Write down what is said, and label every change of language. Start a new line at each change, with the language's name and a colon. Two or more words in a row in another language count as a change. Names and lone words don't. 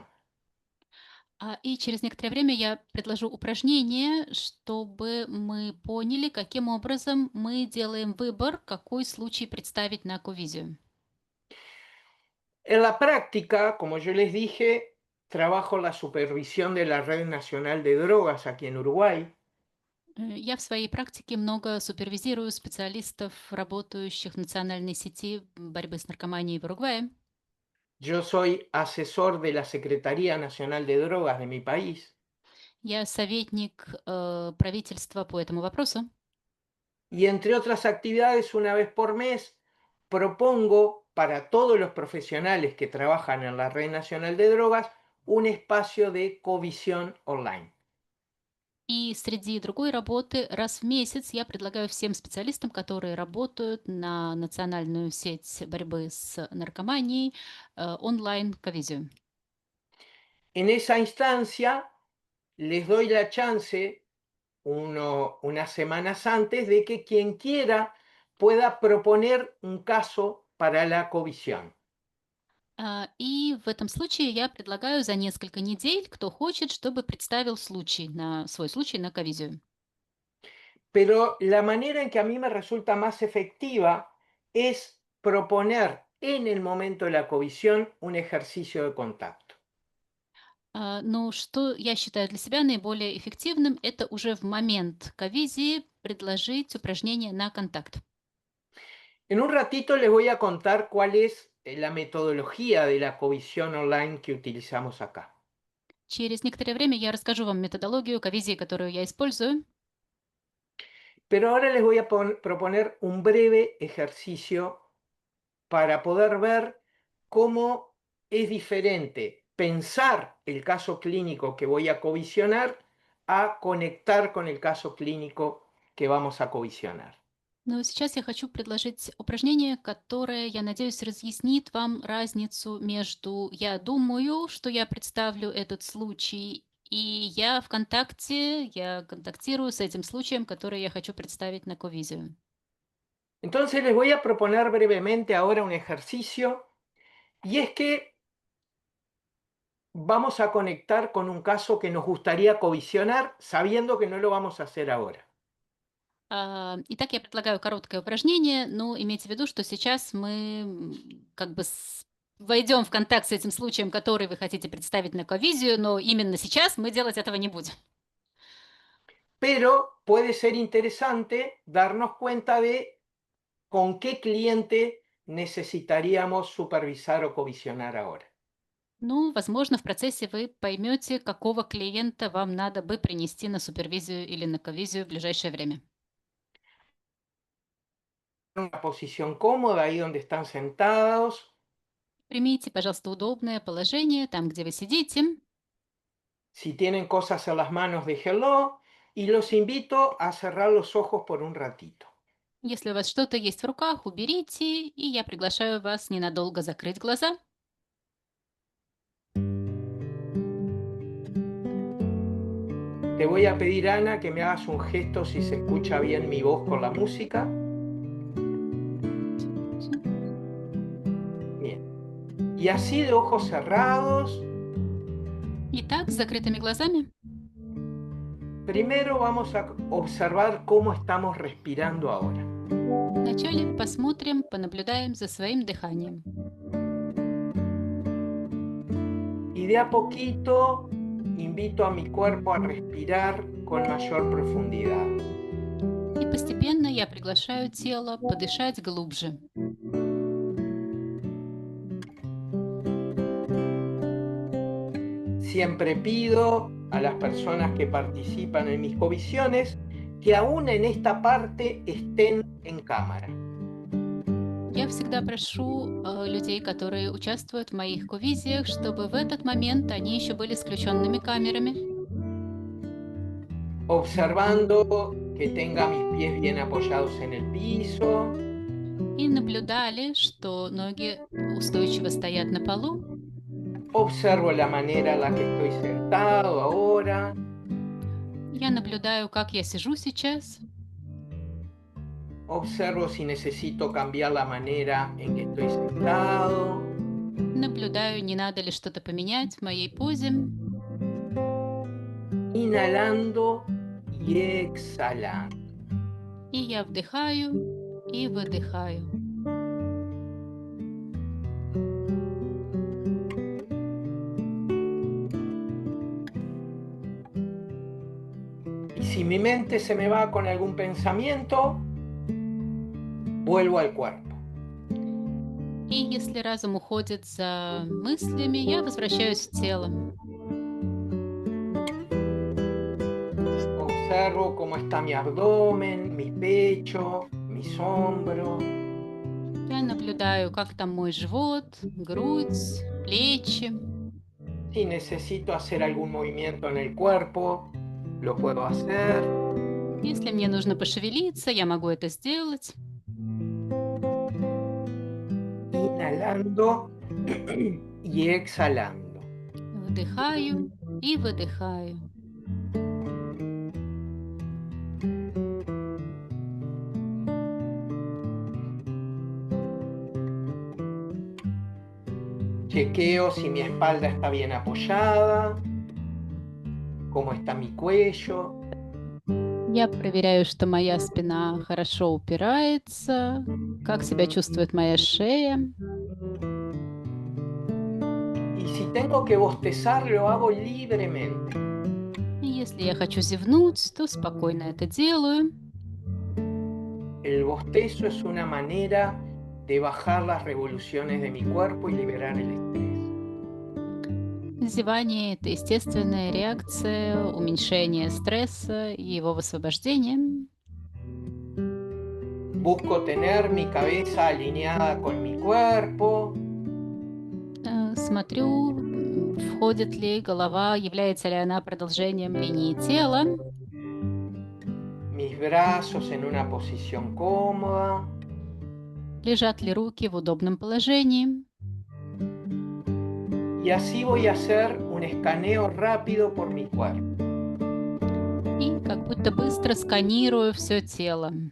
Russian: И через некоторое время я предложу упражнение, чтобы мы поняли, каким образом мы делаем выбор, какой случай представить на ковизию.
Spanish: En la práctica, como yo les dije, trabajo la supervisión de la Red Nacional de Drogas aquí en Uruguay.
Russian: Я в своей практике много супервизирую специалистов, работающих в национальной сети борьбы с наркоманией в Уругвае.
Spanish: Yo soy asesor de la Secretaría Nacional de Drogas de mi país.
Russian: Я советник правительства по этому вопросу.
Spanish: Y entre otras actividades, una vez por mes, propongo para todos los profesionales que trabajan en la Red Nacional de Drogas un espacio de covisión online.
Russian: И среди другой работы раз в месяц я предлагаю всем специалистам, которые работают на национальную сеть борьбы с наркоманией, онлайн-ковизию.
Spanish: En esa instancia, les doy la chance unas semanas antes de que quien quiera pueda proponer un caso para la covisión.
Russian: И в этом случае я предлагаю за несколько недель, кто хочет, чтобы представил свой случай на ковизию.
Spanish: Pero la manera en que a mí me resulta más efectiva es proponer en el momento de la covisión un ejercicio de contacto.
Russian: Но что я считаю для себя наиболее эффективным, это уже в момент ковизии предложить упражнение на контакт.
Spanish: En un ratito les voy a contar cuál es la metodología de la covisión online que utilizamos acá.
Russian: Через некоторое время я расскажу вам методологию ковизии, которую я использую.
Spanish: Pero ahora les voy a proponer un breve ejercicio para poder ver cómo es diferente pensar el caso clínico que voy a covisionar a conectar con el caso clínico que vamos a covisionar.
Russian: Но сейчас я хочу предложить упражнение, которое, я надеюсь, разъяснит вам разницу между «я думаю, что я представлю этот случай», и я контактирую с этим случаем, который я хочу представить на ковизию.
Spanish: Entonces les voy a proponer brevemente ahora un ejercicio y es que vamos a conectar con un caso que nos gustaría covisionar sabiendo que no lo vamos a hacer ahora.
Russian: Итак, я предлагаю короткое упражнение, но имейте в виду, что сейчас мы как бы войдем в контакт с этим случаем, который вы хотите представить на ковизию, но именно сейчас мы делать этого не будем.
Spanish: Pero puede ser interesante darnos cuenta de con qué cliente necesitaríamos supervisar o covisionar ahora.
Russian: Ну, возможно, в процессе вы поймете, какого клиента вам надо бы принести на супервизию или на ковизию в ближайшее время.
Spanish: Una posición cómoda ahí donde están sentados.
Russian: Примите, пожалуйста, удобное положение там, где вы сидите.
Spanish: Si tienen cosas en las manos, déjenlo. Y los invito a cerrar los ojos por un ratito.
Russian: Если у вас что-то есть в руках, уберите, и я приглашаю вас ненадолго закрыть глаза.
Spanish: Te voy a pedir, Ana, que me hagas un gesto si se escucha bien mi voz con la música. Bien. Y así de ojos cerrados,
Russian: Итак, с закрытыми глазами
Spanish: primero vamos a observar cómo estamos respirando ahora.
Russian: Вначале посмотрим, понаблюдаем за своим дыханием.
Spanish: Y de a poquito invito a mi cuerpo a respirar con mayor profundidad.
Russian: И постепенно я приглашаю тело подышать глубже.
Spanish: Siempre pido a las personas que participan en mis covisiones que aún en esta parte estén en cámara.
Russian: Я всегда прошу людей, которые участвуют в моих ковизиях, чтобы в этот момент они еще были с включенными камерами.
Spanish: Observando que tenga mis pies bien apoyados en el piso,
Russian: И наблюдали, что ноги устойчиво стоят на полу.
Spanish: observo la manera en la que estoy sentado ahora,
Russian: Я наблюдаю, как я сижу сейчас.
Spanish: observo si necesito cambiar la manera en que estoy sentado,
Russian: Наблюдаю, не надо ли что-то поменять в моей позе.
Spanish: inhalando y exhalando.
Russian: И я вдыхаю и выдыхаю.
Spanish: Y si mi mente se me va con algún pensamiento, vuelvo al cuerpo.
Russian: И если разум уходит за мыслями, я возвращаюсь в тело.
Spanish: Observo cómo está mi abdomen, mi pecho, mis hombros.
Russian: Я наблюдаю, как там мой живот, грудь, плечи.
Spanish: Si necesito hacer algún movimiento en el cuerpo, lo puedo hacer.
Russian: Если мне нужно пошевелиться, я могу это сделать.
Spanish: Inhalando y exhalando.
Russian: Вдыхаю и выдыхаю.
Spanish: Chequeo si mi espalda está bien apoyada, cómo está mi cuello.
Russian: Я проверяю, что моя спина хорошо упирается, как себя чувствует моя шея.
Spanish: Y si tengo que bostezar, lo hago libremente.
Russian: И если я хочу зевнуть, то спокойно это делаю.
Spanish: El bostezo es una manera de bajar las revoluciones de mi cuerpo y liberar el estrés.
Russian: Зевание – это естественная реакция уменьшения стресса и его высвобождения.
Spanish: Busco tener mi cabeza alineada con mi cuerpo,
Russian: Смотрю, входит ли голова, является ли она продолжением линии тела.
Spanish: mis brazos en una posición cómoda.
Russian: Лежат ли руки в удобном положении.
Spanish: Y así voy a hacer un escaneo rápido por mi cuerpo.
Russian: И как будто быстро сканирую все тело.